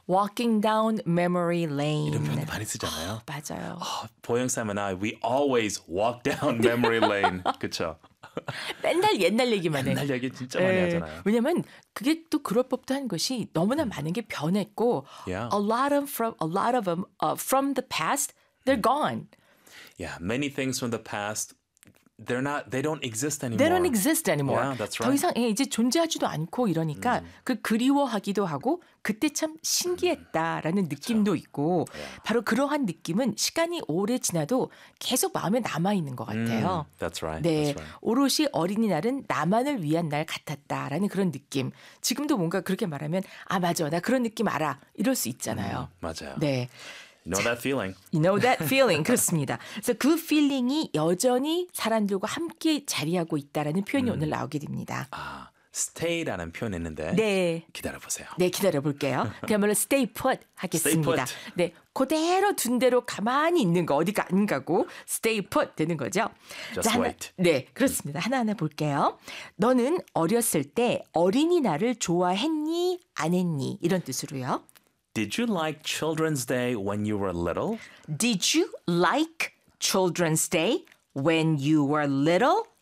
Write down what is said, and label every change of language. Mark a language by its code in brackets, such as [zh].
[en] walking down memory lane. [ko] 이런 표현 많이 쓰잖아요. 아, 맞아요. [en] 아, 보영 쌤 and I, we always walk down memory lane. [ko] 그렇죠? 맨날 옛날 얘기만 해. 옛날 얘기 진짜 많이 하잖아요. 왜냐면 그게 또 그럴 법도 한 것이 너무나 많은 게 변했고 [en] yeah. a lot of them from the past, they're gone. Yeah, many things from the past They're not. They don't exist anymore. They don't exist anymore. Yeah, that's right. [ko] 더 이상 이제 존재하지도 않고 이러니까 그 그리워하기도 하고 그때 참 신기했다라는 느낌도 그렇죠. 있고 [en] yeah. [ko] 바로 그러한 느낌은 시간이 오래 지나도 계속 마음에 남아 있는 것 같아요. [en] That's right. [ko] 네, [en] that's right. [ko] 오롯이 어린이날은 나만을 위한 날 같았다라는 그런 느낌. 지금도 뭔가 그렇게 말하면 아 맞아, 나 그런 느낌 알아 이럴 수 있잖아요. 맞아요. 네. [en] Know that feeling. You know that feeling. [ko] 그렇습니다. 그래서 그 feeling이 여전히 사람들과 함께 자리하고 있다라는 표현이 오늘 나오게 됩니다. 아, stay라는 표현했는데. 네. 기다려보세요. 네, 기다려볼게요. 그야말로 stay put 하겠습니다. [en] Stay put. [ko] 네, 그대로 둔 대로 가만히 있는 거 어디가 안 가고 stay put 되는 거죠. [en] Just 자, wait. [ko] 하나, 네, 그렇습니다. 하나하나 볼게요. 너는 어렸을 때 어린이날을 좋아했니 안 했니 이런 뜻으로요. [en] Did you like Children's Day when you were little? Did you like Children's Day when you were little?